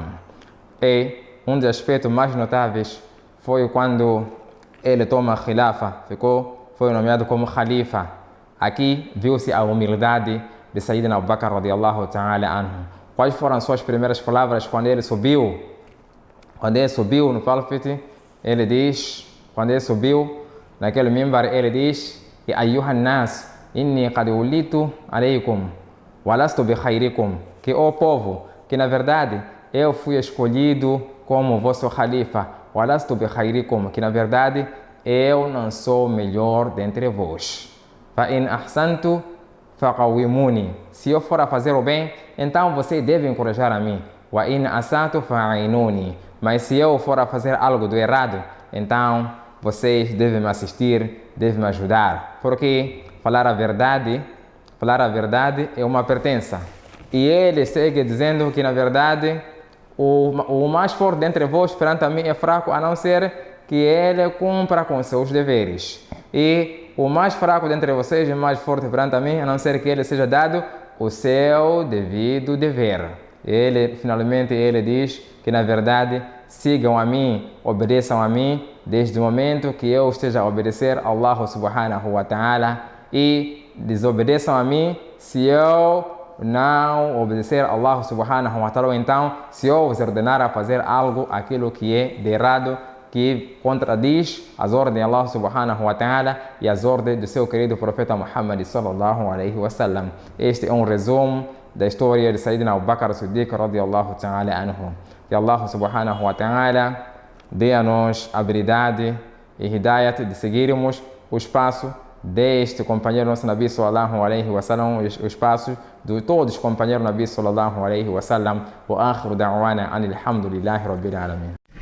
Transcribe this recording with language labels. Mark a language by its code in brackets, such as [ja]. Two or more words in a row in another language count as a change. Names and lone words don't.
[pt] E um dos aspectos mais notáveis foi quando ele toma a khilafa, foi nomeado como khalifa. Aqui viu-se a humildade de Sayyidina Abu Bakr [ar] رضي الله تعالى عنه. [pt] Quais foram suas primeiras palavras quando ele subiu? Quando ele subiu no púlpito, ele diz, quando ele subiu naquele mimbar, ele diz: [ar] يا أيها الناس، إني قد وليت عليكم، ولست بخيركم. [pt] Que, ó povo, que na verdade eu fui escolhido como vosso khalifa, [ar] ولست بخيركم, [pt] que na verdade eu não sou o melhor dentre vós. [ar] فإن أحسنت فقوموني. [pt] Se eu for a fazer o bem, então você deve encorajar a mim. [ar] وإن أسأت فأعينوني. [pt] Mas se eu for a fazer algo do errado, então vocês devem me assistir, devem me ajudar. Porque falar a verdade é uma pertença. E ele segue dizendo que na verdade o mais forte dentre vós perante a mim é fraco, a não ser que ele cumpra com seus deveres. E o mais fraco dentre vocês é mais forte perante a mim, a não ser que ele seja dado o seu devido dever. Finalmente ele diz que na verdade sigam a mim, obedeçam a mim, desde o momento que eu esteja a obedecer a Allah [ar] سبحانه وتعالى, [pt] e desobedeçam a mim se eu não obedecer a Allah [ar] سبحانه وتعالى. [pt] Então, se eu vos ordenar a fazer aquilo que é de errado, que contradiz as ordens de Allah [ar] سبحانه وتعالى [pt] e as ordens do seu querido profeta Muhammad [ar] صلى الله عليه وسلم. [pt] Este é um resumo da história de Sayyidina Abu Bakr as-Siddiq [ar] رضي الله تعالى عنه. [pt] Que Allah [ar] سبحانه وتعالى [pt] dê a nós a habilidade e hidayat de seguirmos o espaço deste companheiro nosso Nabi [ar] صلى الله عليه وسلم, [pt] o espaço de todos os companheiros Nabi [ar] صلى الله عليه وسلم. وآخر دعوانا أن الحمد لله رب العالمين.